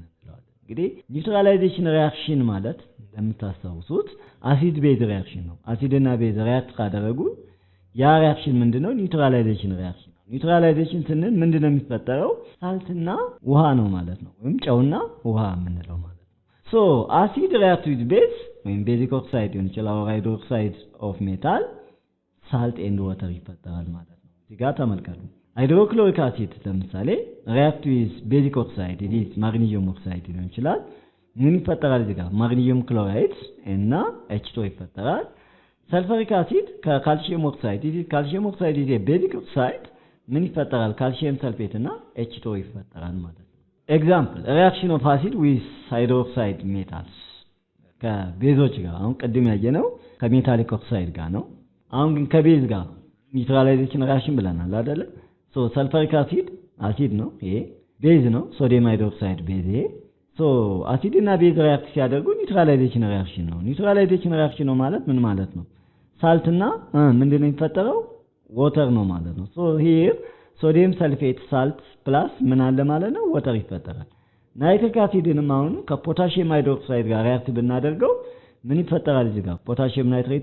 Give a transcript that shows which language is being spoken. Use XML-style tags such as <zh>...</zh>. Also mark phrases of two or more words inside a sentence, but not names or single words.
<am>እንግዲህ</am> <en>neutralization reaction</en> <am>ማለት እንደምታስታውሱት</am> <en>acid base reaction</en> <am>ነው አሲድ እና ቤዝ ሪአክት ካደረጉ ያ ሪአክሽን ምንድነው</am> <en>neutralization reaction</en> <am>ነው ኒውትራላይዜሽን ስንል ምንድነው የሚፈጠረው ሳልትና ውሃ ነው ማለት ነው ወይም ጨውና ውሃ የምንለው ማለት ነው</am> <en>so acid react with base</en> <am>ወይም</am> <en>basic oxide</en> <am>ሊሆን ይችላል ሃይድሮክሳይድ</am> <en>of metal salt and water</en> <am>ይፈጠራል ማለት ነው እዚህ ጋር ተመልከቱ ሃይድሮክሎሪክ አሲድ ለምሳሌ</am> <en>react with basic oxide is magnesium oxide</en> <am>ሊሆን ይችላል ምን ይፈጠራል እዚህ ጋር ማግኒዚየም ክሎራይድ እና H2O ይፈጠራል</am> <en>sulfuric acid calcium oxide this is calcium oxide is a basic oxide</en> <am>ምን ይፈጠራል</am> <en>calcium sulfate</en> <am>እና H2O ይፈጠራል ማለት ነው</am> <en>example reaction of acid with hydroxide metals</en> <am>ከቤዞች ጋር አሁን ቅድም ያየነው ከሜታሊክ ኦክሳይድ ጋር ነው አሁን ግን ከቤዝ ጋር ኒውትራላይዜሽን ሪአክሽን ብለናል አይደለ ሶ sulfuric acid ነው ይሄ ቤዝ ነው ሶዲየም ሃይድሮክሳይድ ቤዝ ይሄ ሶ አሲድ እና ቤዝ ሪአክት ሲያደርጉ ኒውትራላይዜሽን ሪአክሽን ነው ኒውትራላይዜሽን ሪአክሽን ነው ማለት ምን ማለት ነው ሳልት እና ምንድነው የሚፈጠረው ዋተር ነው ማለት ነው</am> <en>so here sodium sulfate salt plus</en> <am>ምን አለ ማለት ነው ዋተር ይፈጠራል ናይትሪክ አሲድንም አሁን ከፖታሺየም ሃይድሮክሳይድ ጋር ሪአክት ብናደርገው ምን ይፈጠራል እዚህ ጋር ፖታሺየም ናይትሬት</am>